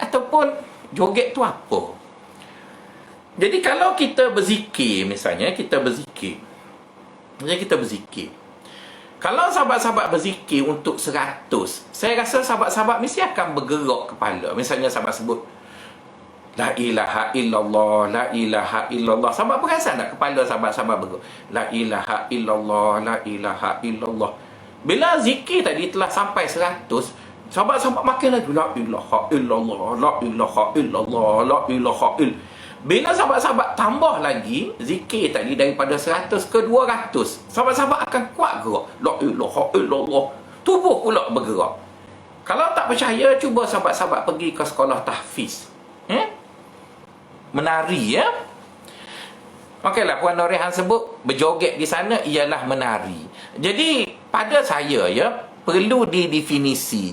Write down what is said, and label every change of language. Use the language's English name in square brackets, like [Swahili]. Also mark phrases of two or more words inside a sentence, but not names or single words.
[Malay] Ataupun joget tu apa? Jadi kalau kita berzikir, misalnya kita berzikir, kalau sahabat-sahabat berzikir untuk 100, saya rasa sahabat-sahabat mesti akan bergerak kepala. Misalnya sahabat sebut [Arabic] لا إله إلا الله، لا إله إلا الله, [Malay] sahabat perasan tak kepala sahabat-sahabat bergerak? [Arabic] لا إله إلا الله، لا إله إلا الله. [Malay] Bila zikir tadi telah sampai 100, sahabat-sahabat makin lagi [Arabic] لا إله إلا الله، لا إله إلا الله، لا إله إلا الله. [Malay] Bila sahabat-sahabat tambah lagi zikir tadi daripada 100 ke 200, sahabat-sahabat akan kuat gerak. [Arabic] لا إله إلا الله. [Malay] Tubuh pula bergerak. Kalau tak percaya, cuba sahabat-sahabat pergi ke sekolah tahfiz. Menari, ya. Okeylah, Puan Norehan sebut berjoget di sana ialah menari. Jadi pada saya, ya, perlu didefinisi.